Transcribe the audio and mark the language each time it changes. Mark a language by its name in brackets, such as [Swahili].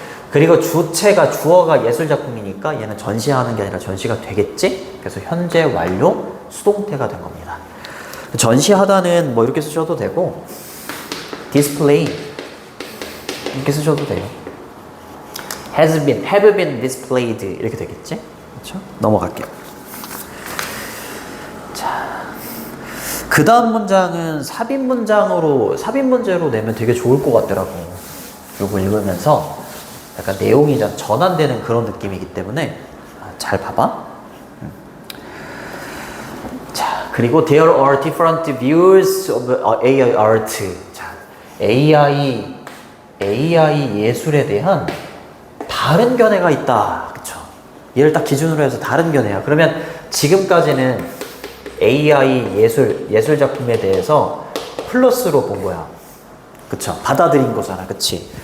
[Korean] 그리고 주어가 예술작품이니까 얘는 전시하는 게 아니라 전시가 되겠지? 그래서 현재 완료 수동태가 된 겁니다. 전시하다는 뭐 이렇게 쓰셔도 되고, display 이렇게 쓰셔도 돼요. [English] have been displayed [Korean] 이렇게 되겠지? 그렇죠? 넘어갈게요. 자, 그 다음 문장은 삽입 문제로 내면 되게 좋을 것 같더라고. 요거 읽으면서 약간 내용이 전환되는 그런 느낌이기 때문에 잘 봐봐. 자, 그리고 [English] there are different views of AI art. [Korean] 자, AI 예술에 대한 다른 견해가 있다. 그쵸? 얘를 딱 기준으로 해서 다른 견해야. 그러면 지금까지는 AI 예술 작품에 대해서 플러스로 본 거야. 그쵸? 받아들인 거잖아. 그치?